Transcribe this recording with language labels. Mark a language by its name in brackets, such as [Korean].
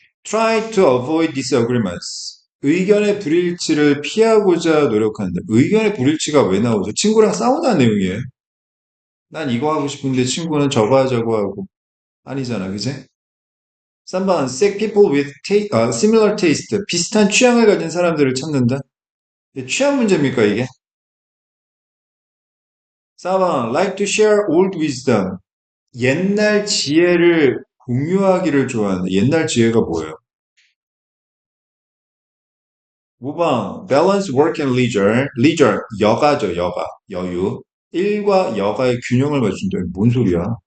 [English] Try to avoid disagreements. [Korean] 의견의 불일치를 피하고자 노력한다. 의견의 불일치가 왜 나오죠? 친구랑 싸우다는 내용이에요. 난 이거 하고 싶은데 친구는 저거 하자고 하고. 아니잖아, 그지? [English] 3번, seek people with similar taste. [Korean] 비슷한 취향을 가진 사람들을 찾는다. 취향 문제입니까, 이게? [English] 4번, like to share old wisdom. [Korean] 옛날 지혜를 공유하기를 좋아한다. 옛날 지혜가 뭐예요? [English] 5번, balance work and leisure. [Korean] leisure, 여가죠, 여가. 여유. 일과 여가의 균형을 맞춘다. 뭔 소리야?